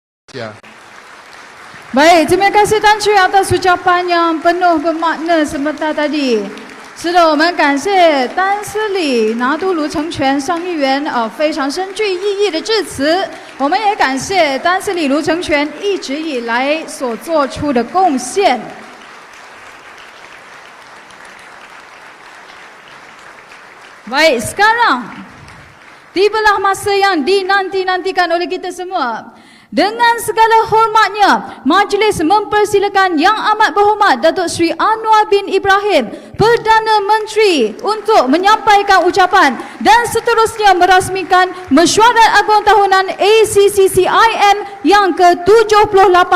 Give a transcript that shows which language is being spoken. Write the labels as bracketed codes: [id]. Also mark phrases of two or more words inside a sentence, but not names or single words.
[ms] Ya. Baik, terima kasih Tan Chui atas ucapan yang penuh bermakna sebentar tadi。 [zh] 是的，我们感谢丹斯里拿督卢成全上议员非常深具意义的致辞。我们也感谢丹斯里卢成全一直以来所做出的贡献。 [ms] Baik, sekarang tibalah masa yang dinanti-nantikan oleh kita semua. Dengan segala hormatnya, majlis mempersilakan Yang Amat Berhormat Datuk Seri Anwar bin Ibrahim, Perdana Menteri, untuk menyampaikan ucapan dan seterusnya merasmikan Mesyuarat Agung Tahunan ACCCIM yang ke-78.